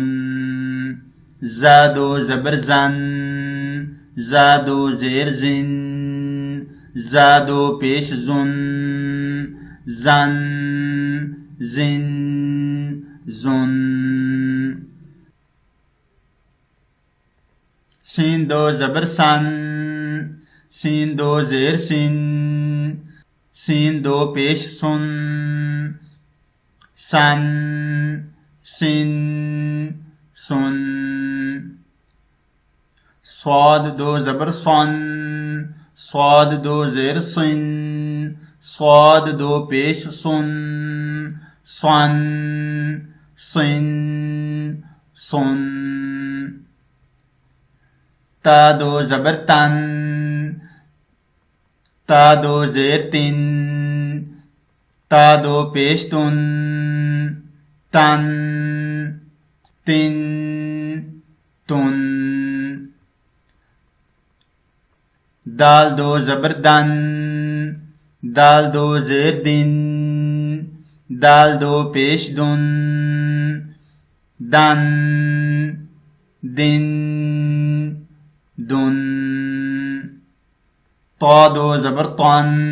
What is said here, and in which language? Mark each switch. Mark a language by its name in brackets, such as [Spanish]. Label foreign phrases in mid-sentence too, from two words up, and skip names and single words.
[Urdu] زا 2 زبر زن، زا 2 زیر زن، زا 2 پیش زن، زن، زن، زن۔ سین 2 زبر سن، سین 2 زیر سن، سین 2 پیش سن، سن، سن، سن۔ صاد 2 زبر صن، صاد 2 زیر سن، صاد 2 پیش سن، سن، سن، سن۔ تا 2 زبر تن، تا 2 زیر تن، تا 2 پیش تن، تن، تن، تن۔ دال 2 زبر دن، دال 2 زیر دن، دال 2 پیش دن، دن، دن، دن طا دو زبر طن